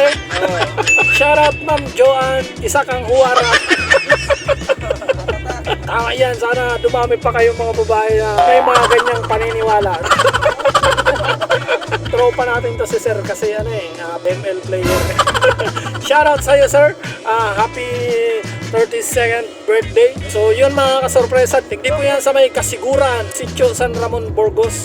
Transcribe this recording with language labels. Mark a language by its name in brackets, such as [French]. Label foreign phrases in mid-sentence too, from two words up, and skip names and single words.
[Filipino] Shout out Ma'am Joanne, isa kang huwara. Tama yan, sana dumami pa kayong mga babae na may mga ganyang paniniwala. Tropa natin to si Sir kasi [English] ML player. [Filipino] Shoutout sa iyo Sir, [English] happy 32nd birthday. [Bikol] So yun mga kasorpresa, tigdi po yan sa may Kasiguran, Sitio San Ramon, Burgos.